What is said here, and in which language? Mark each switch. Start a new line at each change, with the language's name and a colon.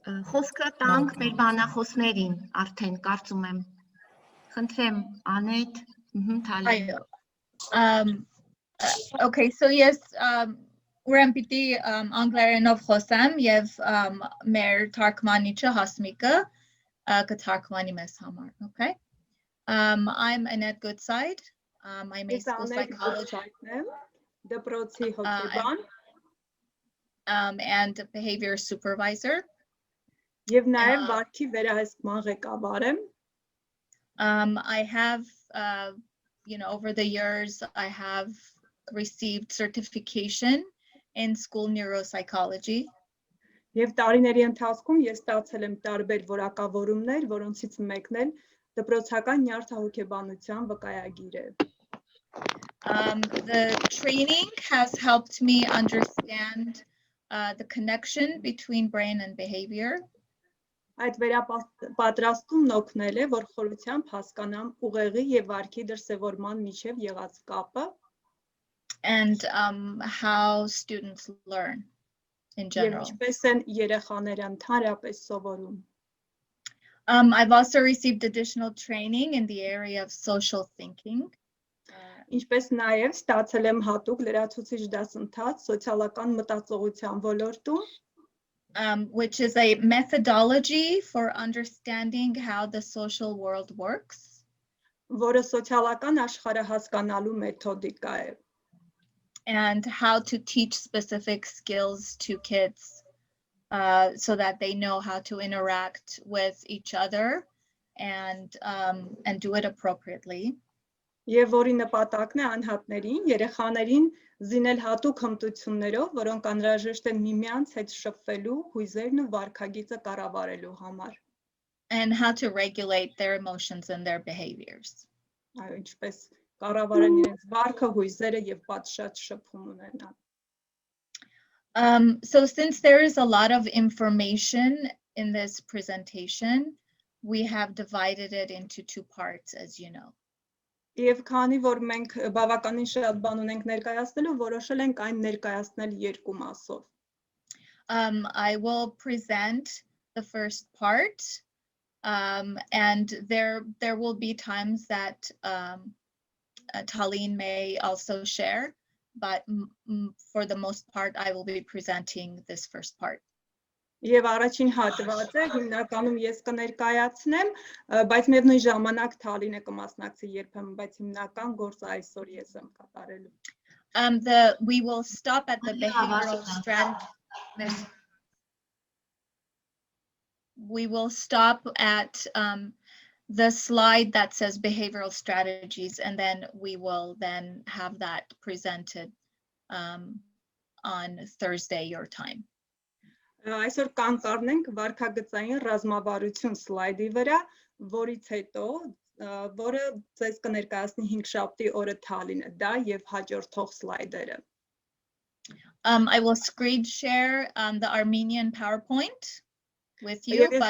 Armenian: Խոսքը տանք մեր բանախոսներին, արդեն կարծում եմ։ Խնդրեմ, Անետ, Թալին։
English: Okay, so yes,
Armenian: ուրեմն պիտի անգլերենով խոսեմ եւ մեր թարգմանիչը Հասմիկը կթարգմանի մեզ համար, okay?
English: I'm Annette Goodside. I'm a school psychologist
Armenian: դպրոցի հոգեբան
English: and behavior supervisor.
Armenian: Եվ նաև վարքի վերահսկման ղեկավար եմ։
English: I have, over the years, I have received certification in school neuropsychology.
Armenian: Եվ տարիների ընթացքում ես ստացել եմ տարբեր որակավորումներ, որոնցից մեկն էլ դպրոցական նյարդահոգեբանության վկայագիր է։
English: The training has helped me understand the connection between brain and behavior.
Armenian: Այդ վերապատրաստումն օգնել է, որ խորությամբ հասկանամ ուղեղի եւ վարքի դրսևորման միջև եղած կապը
English: and how students learn in general.
Armenian: Եվ ինչպես են երեխաները ընդհանրապես սովորում։
English: I've also received additional training in the area of social thinking.
Armenian: Ինչպես նաև ստացել եմ հատուկ լրացուցիչ դասընթաց սոցիալական մտածողության ոլորտում,
English: which is a methodology for understanding how the social world works.
Armenian: Որը սոցիալական աշխարհը հասկանալու մեթոդիկա է։
English: And how to teach specific skills to kids so that they know how to interact with each other and do it appropriately.
Armenian: Եվ որի նպատակն է անհատներին, երեխաներին զինել հատուկ հմտություններով, որոնք անհրաժեշտ են միմյանց հետ շփվելու, հույզերն ու վարքագիծը կառավարելու համար։
English: And how to regulate their emotions and their behaviors.
Armenian: Այո, ինչպես կառավարեն իրենց վարքը, հույզերը եւ պատշաճ շփում ունենան։
English: So since there is a lot of information in this presentation, we have divided it into two parts, as you know.
Armenian: Եվ քանի որ մենք բավականին շատ բան ունենք ներկայացնելու, որոշել ենք այն ներկայացնել երկու մասով։
English: I will present the first part, and there will be times that Tallene may also share, but for the most part, I will be presenting this first part.
Armenian: Եվ առաջին հատվածը հիմնականում ես կներկայացնեմ, բայց միևնույն ժամանակ Թալինը կմասնակցի երբեմն, բայց հիմնական գործը այսօր ես եմ կատարելու։
English: We will stop at the behavioral strategy. We will stop at the slide that says behavioral strategies, and then we will then have that presented on Thursday your time.
Armenian: Այսօր կանգ առնենք վարքագծային ռազմավարություն սլայդի վրա, որից հետո որը ձեզ կներկայացնի 5 շաբթի օրը Թալինը, դա եւ հաջորդող սլայդերը։
English: I will screen share the Armenian PowerPoint with you,